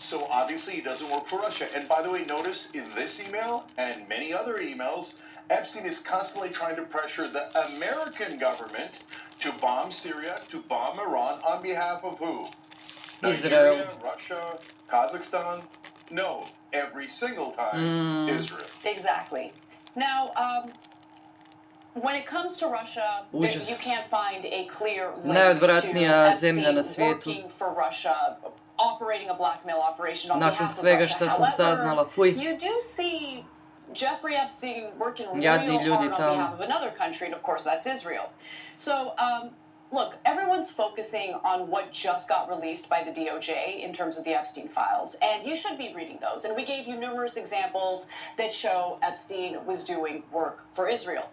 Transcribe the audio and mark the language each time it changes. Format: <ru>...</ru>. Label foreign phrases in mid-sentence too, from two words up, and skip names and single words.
<en>So obviously it doesn't work for Russia. And by the way, notice in this email and many other emails, Epstein is constantly trying to pressure the American government to bomb Syria, to bomb Iran on behalf of who? Israel. Nigeria, Russia, Kazakhstan? No, every single time, Israel. Exactly. Now, when it comes to Russia, you can't find a clear link</en> <hr>Najodvratnija</hr> <en>to</en> <hr>zemlja na</hr> <en>Epstein</en> <hr>svijetu.</hr> <en>working for Russia, operating a blackmail operation on</en> <hr>Nakon</hr> <en>behalf of</en> <hr>svega</hr> <en>Russia.</en> <hr>što sam saznala, fuj.</hr> <en>You do see Jeffrey Epstein working</en> <hr>Jadni</hr> <en>real</en> <hr>ljudi</hr> <en>hard on</en> <hr>tamo.</hr> <en>behalf of another country, and of course that's Israel. So, look, everyone's focusing on what just got released by the DOJ in terms of the Epstein files, and you should be reading those. And we gave you numerous examples that show Epstein was doing work for Israel.</en>